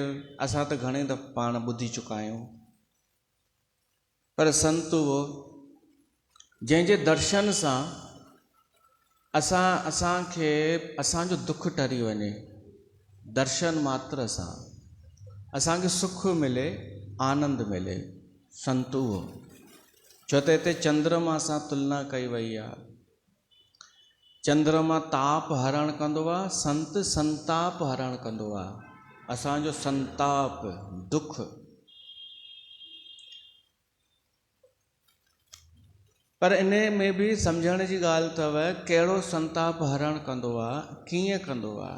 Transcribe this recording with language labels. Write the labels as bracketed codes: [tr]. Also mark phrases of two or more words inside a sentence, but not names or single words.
[sd] असां त घणे दफ़ा पाण ॿुधी चुका आहियूं, पर संत उहो जंहिंजे दर्शन सां असांखे असांजो दुख टरी वञे, दर्शन मात्र सां असांखे सुख मिले, आनंद मिले, संत उहो। छो त हिते चंद्रमा सां तुलना कई वई आहे। चंद्रमा ताप हरण कंदो आहे, संत संताप हरण कंदो आहे, असांजो संताप, दुख। पर इन में बि सम्झण जी ॻाल्हि अथव, कहिड़ो संताप हरण कंदो आहे, कीअं कंदो आहे।